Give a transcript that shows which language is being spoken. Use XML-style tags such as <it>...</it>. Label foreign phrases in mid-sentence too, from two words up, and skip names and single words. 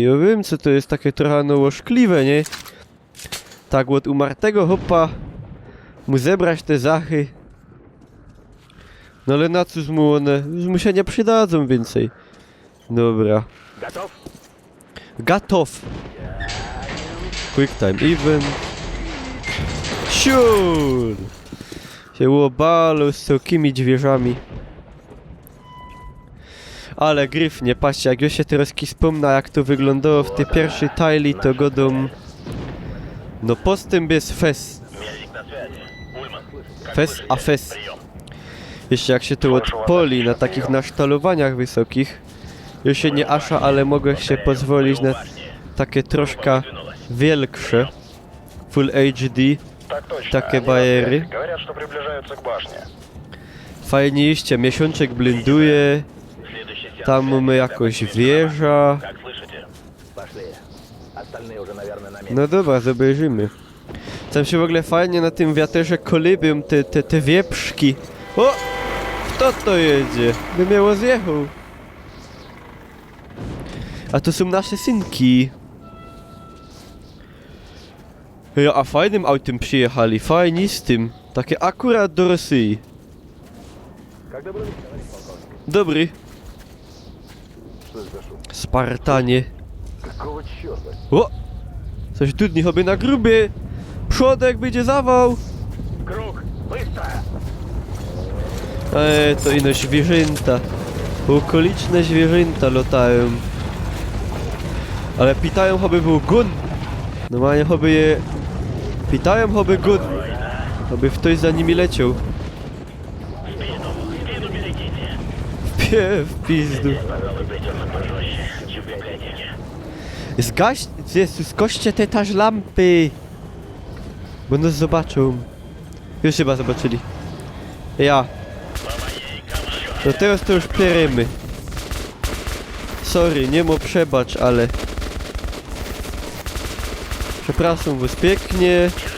<szl>Ja wiem, co to jest takie trochę no łożkliwe, nie? Tak od umartego hopa mu zebrać te zachy. No ale na cóż mu one? Już mu się nie przydadzą więcej. Dobra.</szl> <ru>Готов?</ru> <szl>Gotów!</szl> <en>Quick time event.</en> <szl>Siur! Się łobalu z takimi dźwierzami. Ale gryfnie, patrzcie, jak ja się teraz wspomna, jak to wyglądało w tej pierwszej tajli, to godą... No postęp jest fes.</szl> <ru>Мельник на связи. Ульман.</ru> <szl>Fes a fes. Jeszcze jak się to odpoli na takich nasztalowaniach wysokich, już się nie asza, ale mogę się pozwolić na takie troszkę większe</szl> <en>Full HD,</en> <ru>Так точно.</ru> <szl>takie</szl> <ru>Они</ru> <szl>bajery.</szl> <ru>говорят, что приближаются к башне.</ru> <szl>Fajnie iście, miesiączek blinduje,</szl> <ru>Следующий сеанс.</ru> <szl>tam mamy jakoś wieża.</szl> <ru>Как слышите? Пошли. Остальные уже, наверное, на месте.</ru> <szl>No dobra, zobaczymy. Tam się w ogóle fajnie na tym wiaterze kolibią te wieprzki. O! Kto to jedzie? By miało zjechał. A to są nasze synki. Ja, a fajnym autem przyjechali, fajnie z tym. Takie akurat do Rosji. Dobry. Spartanie.</szl> <ru>Какого черта?</ru> <szl>O! Coś tu nie choby na grubie. Przodek będzie zawał.</szl> <ru>Круг. Быстро.</ru> <szl>To ino zwierzęta. Okoliczne zwierzęta latają. Ale pytają, choby był gun. Normalnie choby je... Pytają, choby gun. Choby ktoś za nimi leciał.</szl> <ru>Спину берегите.</ru> <szl>W pizdu.</szl> <ru>Пожалуй, придется пожестче.</ru> <szl>Чубекайте. Zgaś... Jezus, koście te taż lampy. Bo nas zobaczą. Już chyba zobaczyli. Ja. No teraz to już pierymy. Sorry, nie mo przebacz, ale... Przepraszam was pięknie.</szl>